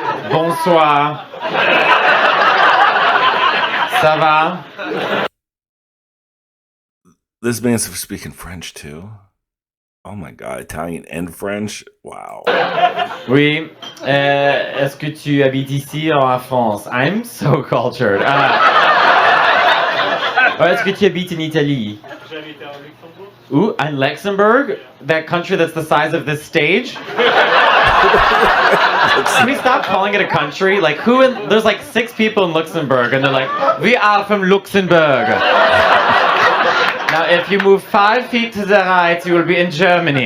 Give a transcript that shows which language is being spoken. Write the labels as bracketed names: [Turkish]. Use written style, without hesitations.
[French] Bonsoir. Ça va? [English] This man's speaking French too. Oh my god, Italian and French. Wow. [French] Oui. Est-ce que tu habites ici ou en France? [English] I'm so cultured. [French] Est-ce que tu habites en Italie? J'habite en Luxembourg. [English] Ooh, in Luxembourg? That country that's the size of this stage? Can we stop calling it a country? Like, there's like 6 people in Luxembourg, and they're like, we are from Luxembourg. Now, if you move 5 feet to the right, you will be in Germany.